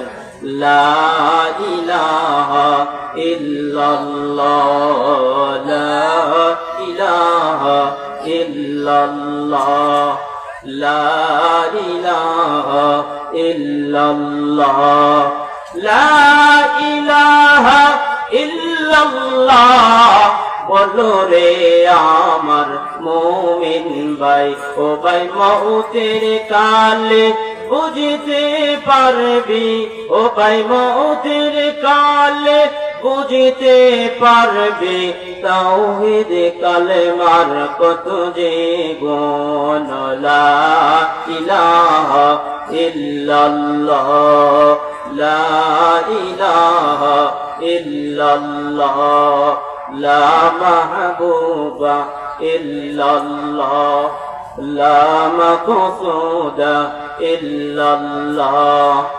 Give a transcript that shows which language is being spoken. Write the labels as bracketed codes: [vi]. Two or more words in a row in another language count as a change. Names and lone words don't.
[ar] لا الہ الا اللہ لا الہ الا اللہ لا الہ الا اللہ لا الہ الا اللہ [bn] বলো রে আমার মুমিন ভাই ও ভাই মউতের কালে বুঝতে পারবি ও ভাই মউতের কালে বুঝতে পারবি তাওহীদ কালেমার কত যে গুণ [ar] لا إله إلا الله لا إله إلا الله لا محبوب إلا الله لا مقصود إلا الله